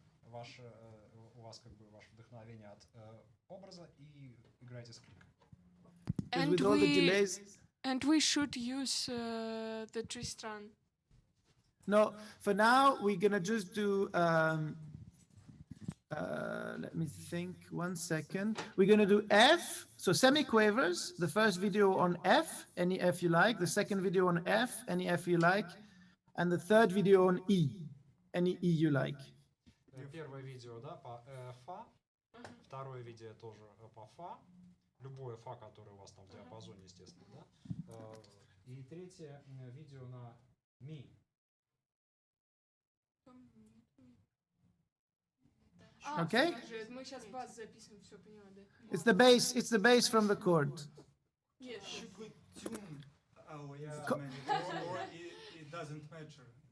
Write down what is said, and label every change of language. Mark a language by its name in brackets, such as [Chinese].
[Russian] ваше, у вас как бы ваше вдохновение от образа и играете с кликом. [English] Because with all the delays, And we should use the Tristan. no, for now, we're gonna just do, let me think, 1 second. We're gonna do F, so semiquavers, the first video on F, any F you like, the second video on F, any F you like, and the third video on E, any E you like. [Russian] Первое видео, да, по фа, второе видео тоже по фа, любое фа, которое у вас там в диапазоне, естественно, да, и третье видео на ми. [English] Okay? [Russian] Мы сейчас бас записываем, все поняла, да? [English] It's the bass from the chord. Yes. Should we tune our instrument or it doesn't matter?